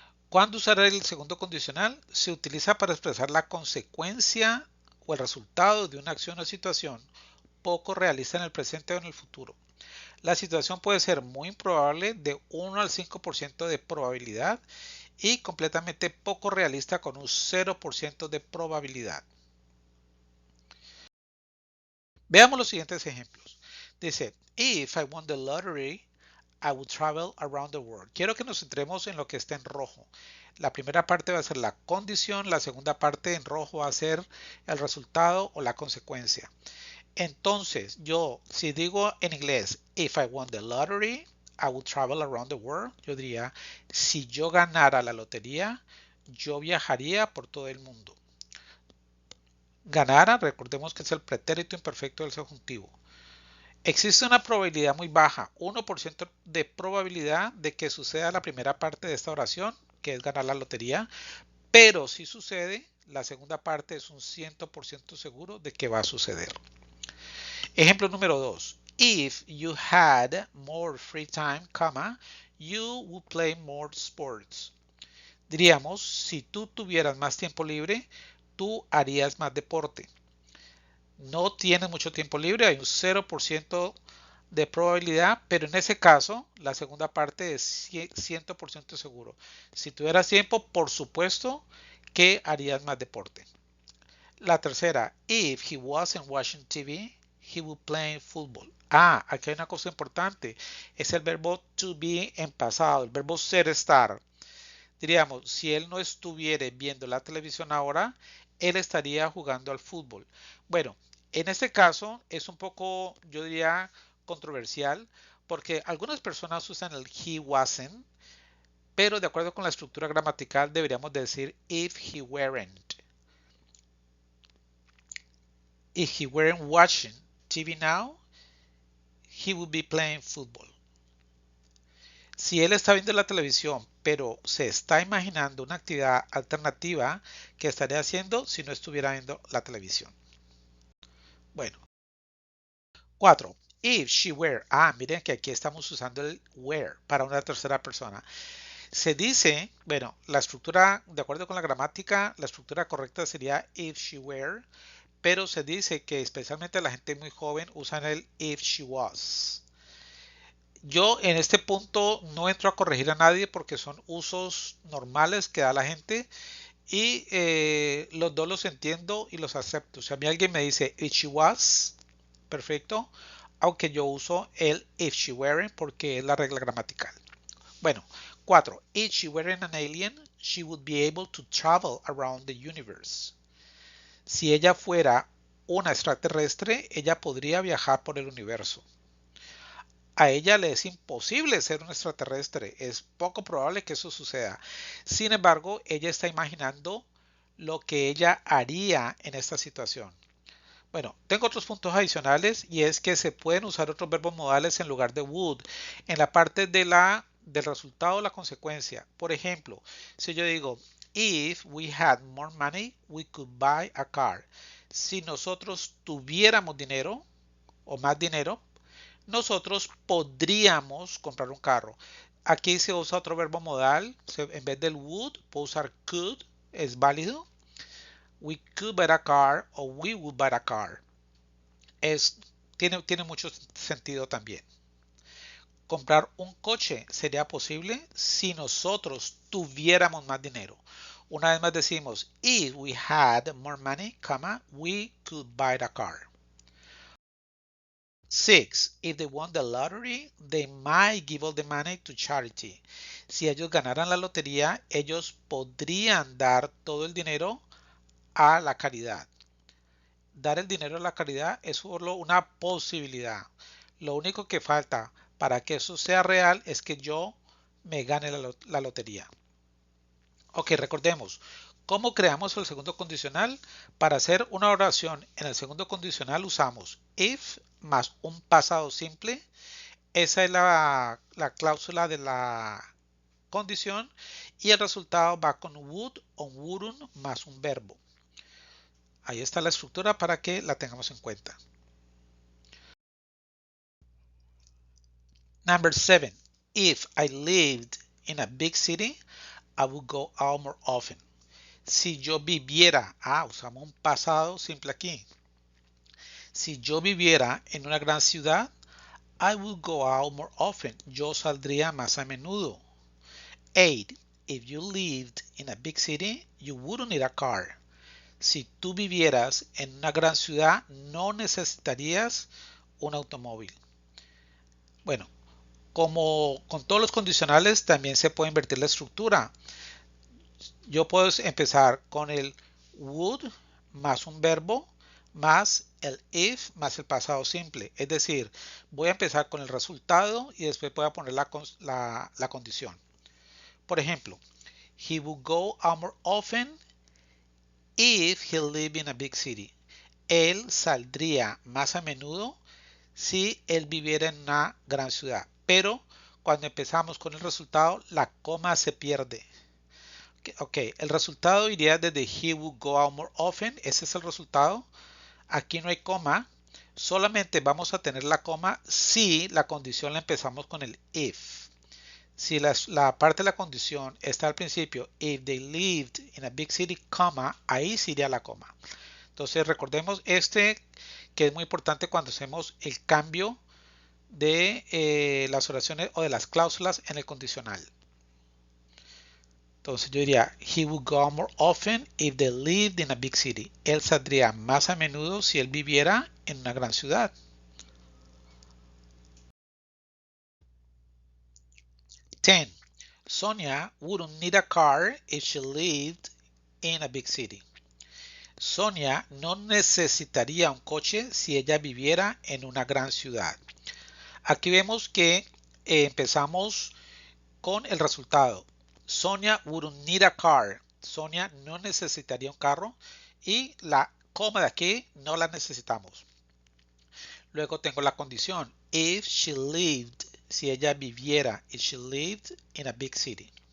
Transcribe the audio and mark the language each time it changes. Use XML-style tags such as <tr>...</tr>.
<es>¿Cuándo usar el segundo condicional? Se utiliza para expresar la consecuencia o el resultado de una acción o situación poco realista en el presente o en el futuro. La situación puede ser muy improbable, de 1 al 5% de probabilidad, y completamente poco realista con un 0% de probabilidad. Veamos los siguientes ejemplos. Dice,</es> <en>if I won the lottery, I would travel around the world.</en> <es>Quiero que nos centremos en lo que está en rojo. La primera parte va a ser la condición, la segunda parte en rojo va a ser el resultado o la consecuencia. Entonces, yo, si digo en inglés,</es> <en>if I won the lottery, I would travel around the world.</en> <es>Yo diría, si yo ganara la lotería, yo viajaría por todo el mundo. Ganara, recordemos que es el pretérito imperfecto del subjuntivo. Existe una probabilidad muy baja, 1% de probabilidad de que suceda la primera parte de esta oración, que es ganar la lotería, pero si sucede, la segunda parte es un 100% seguro de que va a suceder. Ejemplo número 2.</es> <en>If you had more free time, you would play more sports.</en> <es>Diríamos, si tú tuvieras más tiempo libre, tú harías más deporte. No tienes mucho tiempo libre, hay un 0% de probabilidad, pero en ese caso, la segunda parte es 100% seguro. Si tuvieras tiempo, por supuesto que harías más deporte. La tercera,</es> <en>if he wasn't watching TV, he would play football.</en> <es>Aquí hay una cosa importante. Es el verbo to be en pasado, el verbo ser, estar. Diríamos, si él no estuviera viendo la televisión ahora, él estaría jugando al fútbol. Bueno, en este caso es un poco, yo diría, controversial, porque algunas personas usan el</es> <en>he wasn't,</en> <es>pero de acuerdo con la estructura gramatical deberíamos decir</es> <en>if he weren't. If he weren't watching TV now, he would be playing football.</en> <es>Si él está viendo la televisión, pero se está imaginando una actividad alternativa que estaría haciendo si no estuviera viendo la televisión. Bueno,</es> <en>4. If she were.</en> <es>Miren que aquí estamos usando el were para una tercera persona. Se dice, bueno, la estructura, de acuerdo con la gramática, la estructura correcta sería</es> <en>if she were,</en> <es>pero se dice que especialmente la gente muy joven usan el</es> <en>if she was.</en> <es>Yo en este punto no entro a corregir a nadie porque son usos normales que da la gente y los dos los entiendo y los acepto. Si a mí alguien me dice</es> <en>if she was,</en> <es>perfecto, aunque yo uso el</es> <en>if she weren't</en> <es>porque es la regla gramatical. Bueno, 4.</es> <en>If she weren't an alien, she would be able to travel around the universe.</en> <es>Si ella fuera una extraterrestre, ella podría viajar por el universo. A ella le es imposible ser un extraterrestre, es poco probable que eso suceda. Sin embargo, ella está imaginando lo que ella haría en esta situación. Bueno, tengo otros puntos adicionales y es que se pueden usar otros verbos modales en lugar de would en la parte del resultado o la consecuencia. Por ejemplo, si yo digo,</es> <en>if we had more money, we could buy a car.</en> <es>Si nosotros tuviéramos dinero o más dinero, nosotros podríamos comprar un carro. Aquí se usa otro verbo modal. En vez del would, puedo usar could. Es válido.</es> <en>We could buy a car o we would buy a car.</en> <es>Tiene mucho sentido también. Comprar un coche sería posible si nosotros tuviéramos más dinero. Una vez más decimos,</es> <en>if we had more money, we could buy a car. 6. If they won the lottery, they might give all the money to charity.</en> <es>Si ellos ganaran la lotería, ellos podrían dar todo el dinero a la caridad. Dar el dinero a la caridad es solo una posibilidad. Lo único que falta para que eso sea real es que yo me gane la lotería. Ok, recordemos, ¿Cómo creamos el segundo condicional? Para hacer una oración en el segundo condicional usamos if más un pasado simple. Esa es la cláusula de la condición y el resultado va con would o wouldn't más un verbo. Ahí está la estructura para que la tengamos en cuenta.</es> <en>Number 7. If I lived in a big city, I would go out more often.</en> <es>Si yo viviera, usamos un pasado simple aquí. Si yo viviera en una gran ciudad,</es> <en>I would go out more often.</en> <es>Yo saldría más a menudo. 8.</es> <en>If you lived in a big city, you wouldn't need a car.</en> <es>Si tú vivieras en una gran ciudad, no necesitarías un automóvil. Bueno, como con todos los condicionales, también se puede invertir la estructura. Yo puedo empezar con el would más un verbo más el if más el pasado simple. Es decir, voy a empezar con el resultado y después voy a poner la condición. Por ejemplo,</es> <en>he would go out more often if he lived in a big city.</en> <es>Él saldría más a menudo si él viviera en una gran ciudad. Pero cuando empezamos con el resultado, la coma se pierde. Ok, el resultado iría desde</es> <en>he would go out more often.</en> <es>Ese es el resultado. Aquí no hay coma. Solamente vamos a tener la coma si la condición la empezamos con el if. Si la parte de la condición está al principio,</es> <en>if they lived in a big city,</en> <es>coma, ahí sí iría la coma. Entonces recordemos que es muy importante cuando hacemos el cambio de las oraciones o de las cláusulas en el condicional. Entonces yo diría,</es> <en>he would go more often if they lived in a big city.</en> <es>Él saldría más a menudo si él viviera en una gran ciudad. 10.</es> <en>Sonia wouldn't need a car if she lived in a big city.</en> <es>Sonia no necesitaría un coche si ella viviera en una gran ciudad. Aquí vemos que empezamos con el resultado.</es> <en>Sonia wouldn't need a car.</en> <es>Sonia no necesitaría un carro y la coma de aquí no la necesitamos. Luego tengo la condición.</es> <en>If she lived,</en> <es>si ella viviera,</es> <en>if she lived in a big city.</en>